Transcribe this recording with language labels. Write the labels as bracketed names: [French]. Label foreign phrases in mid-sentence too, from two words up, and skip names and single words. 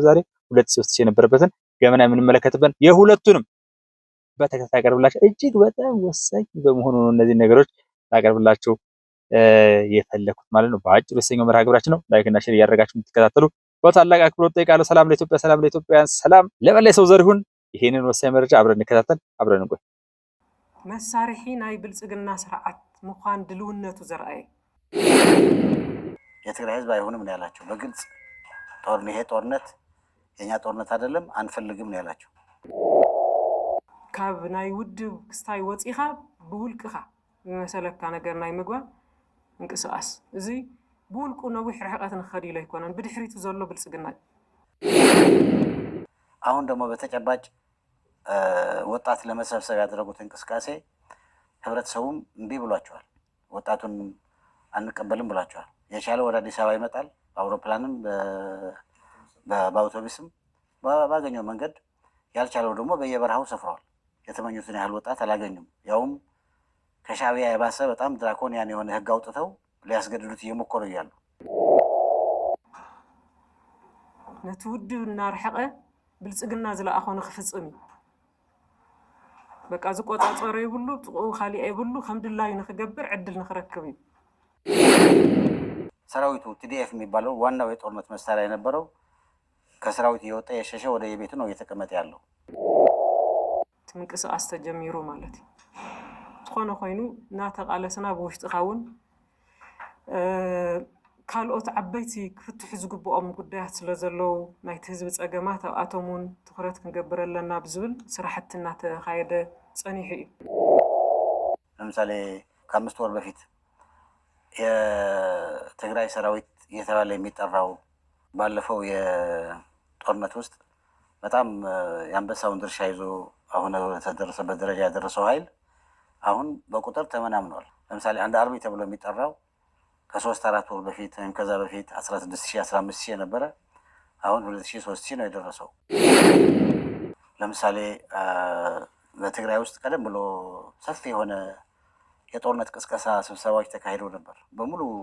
[Amharic] ዛሬ 2000 የነበረበትን ገመና የምንመለከትበት የሁለቱንም በተከታታይ አቀርብላችሁ እጅግ በጣም ወሳኝ በመሆኑ ነው እነዚህ ነገሮች ታቀርብላችሁ የፈለኩት ማለት ነው። በአጭሩ የሰኞ መርሃ ግብራችን ነው። ላይክ እና ሼር እያደረጋችሁ እንድትከታተሉ በታላቅ አክብሮት ጠይቃለሁ። ሰላም ለኢትዮጵያ፣ ሰላም ለኢትዮጵያውያን፣ ሰላም ለመላ ሰው ዘር ይሁን። ይሄንን ወሳኝ መረጃ አብረን እንከታተል፣ አብረን እንቆይ። [Tigrinya] መሳርሒ ናይ ብልጽግና ስርዓት ምዃን ድልውነቱ ዘርአየ [Amharic] የትግራይ ህዝብ አይሆንም ነው ያላቸው በግልጽ ይሄ ጦርነት የኛ ጦርነት አይደለም አንፈልግም ነው ያላቸው። [Tigrinya] ካብ ናይ ውድብ ክስታይ ወፂኻ ብውልቅኻ ዝመሰለካ ነገር ናይ ምግባር እንቅስቃስ እዚ ብውልቁ ነዊሕ ርሕቀት ንኽኸድ ኢሉ ኣይኮነን ብድሕሪቱ ዘሎ ብልጽግና። [Amharic] አሁን ደግሞ በተጨባጭ ወጣት ለመሰብሰብ ያደረጉት እንቅስቃሴ ህብረተሰቡም እምቢ ብሏቸዋል። ወጣቱን አንቀበልም ብሏቸዋል። የቻለ ወደ አዲስ አበባ ይመጣል፣ በአውሮፕላንም በአውቶቡስም ባገኘው መንገድ፣ ያልቻለው ደግሞ በየበረሃው ሰፍረዋል። የተመኙትን ያህል ወጣት አላገኙም። ያውም ከሻዕቢያ የባሰ በጣም ድራኮኒያን የሆነ ህግ አውጥተው ሊያስገድዱት እየሞከሩ እያሉ [Tigrinya] ነቲ ውድብ እናርሐቐ ብልጽግና ዝለኣኾ ንኽፍፅም እዩ። በቃ ዝቆፃፀሮ ይብሉ ጥቕኡ ካሊእ ይብሉ ከም ድላዩ ንኽገብር ዕድል ንኽረክብ እዩ። [Amharic] ሰራዊቱ ቲዲኤፍ የሚባለው ዋናው የጦርነት መሳሪያ የነበረው ከሰራዊት እየወጣ የሸሸ ወደ የቤቱ ነው እየተቀመጠ ያለው። [Tigrinya] ምንቅስቃስ ተጀሚሩ ማለት እዩ። ዝኾነ ኮይኑ እናተቃለስና ብውሽጥኻ እውን ካልኦት ዓበይቲ ክፍትሑ ዝግብኦም ጉዳያት ስለ ዘለው ናይቲ ህዝቢ ፀገማት ኣብኣቶም እውን ትኩረት ክንገብር ኣለና ብዝብል ስራሕቲ እናተኻየደ ፀኒሑ እዩ። [Amharic] ለምሳሌ ከ5 ወር በፊት የትግራይ ሰራዊት እየተባለ የሚጠራው ባለፈው የጦርነት ውስጥ በጣም የአንበሳውን ድርሻ ይዞ አሁን ተደረሰበት ደረጃ ያደረሰው ኃይል አሁን በቁጥር ተመናምኗል። ለምሳሌ አንድ አርሚ ተብሎ የሚጠራው ከ3-4 ወር በፊት ወይም ከዛ በፊት 16000 15000 የነበረ አሁን 2000 3000 ነው የደረሰው። ለምሳሌ በትግራይ ውስጥ ቀደም ብሎ ሰፊ የሆነ የጦርነት ቅስቀሳ ስብሰባዎች ተካሂደው ነበር። በሙሉ